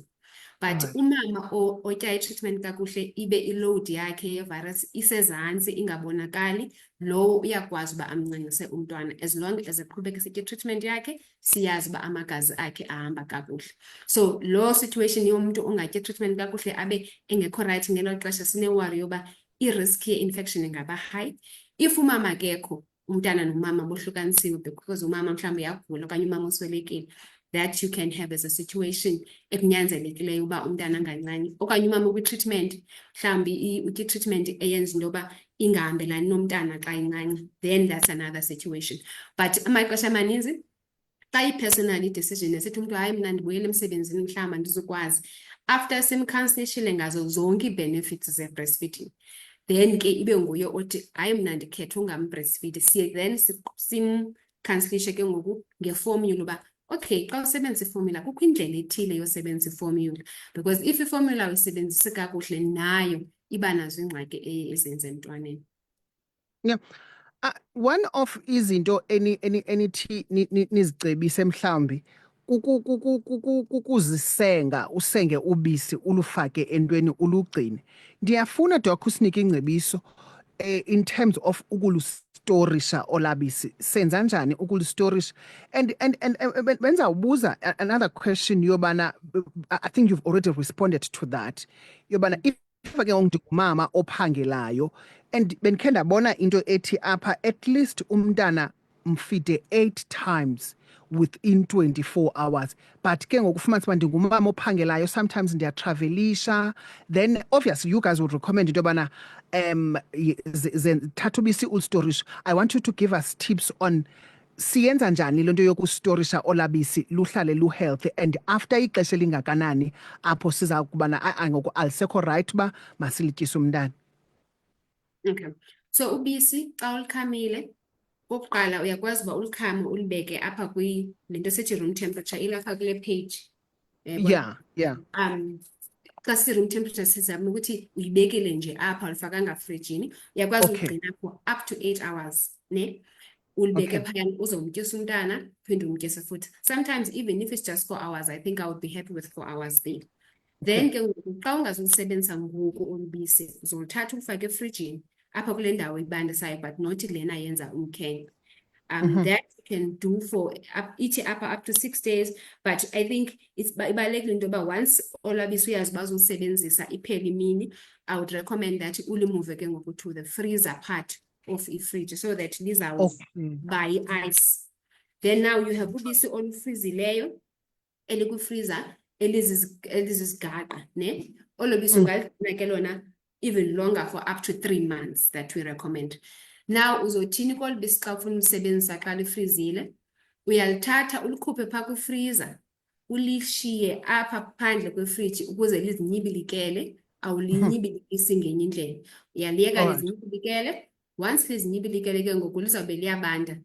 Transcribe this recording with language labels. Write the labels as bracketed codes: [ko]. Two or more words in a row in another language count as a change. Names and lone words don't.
[xh] But umama otya i-treatment kakuhle ibe i-load yakhe yevirus isezantsi ingabonakali, lowo uyakwazi uba amncancise umntwana [en] as long as [xh] eqhubeka esitya i-treatment yakhe, siyazi uba amagazi akhe ahamba kakuhle. So lo situation yomntu ongatya i-treatment kakuhle abe engekho right ngelo xesha sine-worry yoba i-risk ye-infection ingaba high. If umama akekho, umntana nomama bohlukanisiwe because umama mhlawumbi uyagula okanye umama uswelekile, [en] that you can have as a situation [xh] ekunyanzelekileyo uba umntana angancani, okanye umama kwi-treatment mhlawumbi utya i-treatment eyenza into yoba ingahambelani nomntana xa incinci, [en] then that's another situation. [xh] But amaxesha amaninzi xa i- [en] personal decision [xh] esithi umntu hayi mna ndibuyele emsebenzini mhlawumbi andizukwazi, after simkhansilishile ngazo zonke ii-benefits ze-breastfeeding, then ke ibe nguye othi hayi mna ndikhetha ungambreastfeed, siye then simkhansilishe ke ngoku ngeformula uba okay, xa usebenzisa iformula kukho indlela ethile yosebenzisa iformula, [en] because if [xh] iformula uyisebenzise kakuhle nayo iba nazo ingxaki ezenza emntwaneni. Yeah. One of izinto enithi nizicebise mhlambi kukuzisenga, usenge ubisi ulufake entweni ulugcine. Ndiyafuna Doc usinike ingcebiso in terms of ukulustorisha olabisi. Senza njani ukulustorisha? [en] And benzawubuza another question yobana, I think you've already responded to that. [xh] Yobana if ke ngumama ophangelayo and benkhe ndabona into ethi apha [en] at least [xh] umntana mfide [en] 8 times within 24 hours, [xh] but ke ngokufumanisa uba ndingumama ophangelayo, sometimes ndiyatravelisha, [en] then obviously you guys would recommend [xh] into yobana thatha ubisi ulistorisha. [en] I want you to give us tips on [xh] siyenza njani lento yokustorisha olabisi luhlale lu-healthy, [en] and after [xh] ixesha elingakanani apho siza kubana ngoku alisekho right uba masilityise umntana. Okay, so ubisi xa ulikhamile, okokuqala uyakwazi uba ulikhame ulibeke apha lento esithi [en] room temperature, [xh] ilapha kule page. Yeah. Xa si-room temperature sizama ukuthi uyibekile nje apha ulifakanga frijini, uyakwazi ukugcina [en] for up to 8 hours, [xh] ne? Ulibeke phayana uzomtyisa umntana, phinde umtyise futhi. [en] Sometimes even if it's just 4 hours, I think I would be happy with 4 hours there. [xh] Then ke ngoku xa ungazulisebenzisa ngoku olubisi, uzoluthatha ulufake efrijini apha kule ndawo ibandisayo, [en] but not [xh] lena yenza umkhenkce. [en] That you can do for [xh] ithi apha [en] up to 6 days, but I think [xh] ibalulekile into yoba [en] once [xh] olabisi uyazi uba uzulisebenzisa iphela imini, [en] I would recommend that [xh] ulimove ke ngoku [en] to the freezer part of ifriji so that [xh] lizawuba yi-ice. [en] Then now you have [xh] ubisi olufrizileyo elikwifreezer elizizgaqa, ne? Olo bisi ungaligcina ke lona [en] even longer for up to 3 months that we recommend. [xh] Now uzothini kolu bisi xa ufuna ulisebenzisa xa lifrizile? Uyalithatha ulikhuphe phaa kwifreezer, ulishiye apha phandle kwefriji ukuze lizinyibilikele, awulinyibilikisi ngenye indlela. Uyaliyeka Alright. lizinyibilikele, once lizinyibilikele ke ngoku lizawube liyabanda.